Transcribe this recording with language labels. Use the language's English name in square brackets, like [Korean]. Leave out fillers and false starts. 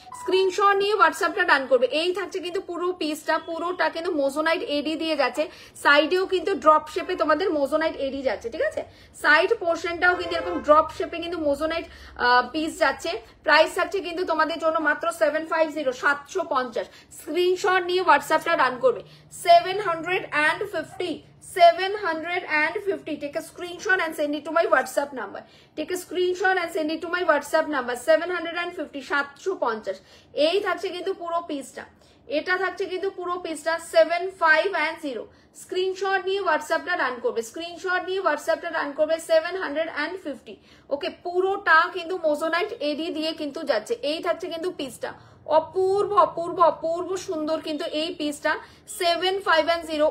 [Bangla] Screenshot নিয়ে হোয়াটসঅ্যাপটা ডান করবে। এই থাকছে কিন্তু পুরো পিসটা, পুরোটা কিন্তু মোজোনাইট এডি দিয়ে যাচ্ছে, সাইডেও কিন্তু ড্রপ শেপে তোমাদের মোজোনাইট এডি যাচ্ছে, ঠিক আছে। সাইড পোর্শনটাও কিন্তু এরকম ড্রপ শেপে কিন্তু মোজোনাইট পিস যাচ্ছে। প্রাইস থাকছে কিন্তু তোমাদের জন্য মাত্র 750, 750। স্ক্রিনশট নিয়ে হোয়াটসঅ্যাপটা ডান করবে। [English] 750, 750, take a screenshot and send it to my WhatsApp number, take a screenshot and send it to my WhatsApp number, 750, 750। [Bangla] এই থাকছে কিন্তু পুরো পিসটা, এটা থাকছে কিন্তু পুরো পিসটা 750। স্ক্রিনশট নিয়ে হোয়াটসঅ্যাপটা রান করবে, স্ক্রিনশট নিয়ে হোয়াটসঅ্যাপটা রান করবে। 750, ওকে পুরোটা কিন্তু মোজোনাইট এডি দিয়ে কিন্তু যাচ্ছে। এই থাকছে কিন্তু পিসটা, অপূর্ব সুন্দর কিন্তু এই পিসটা 750।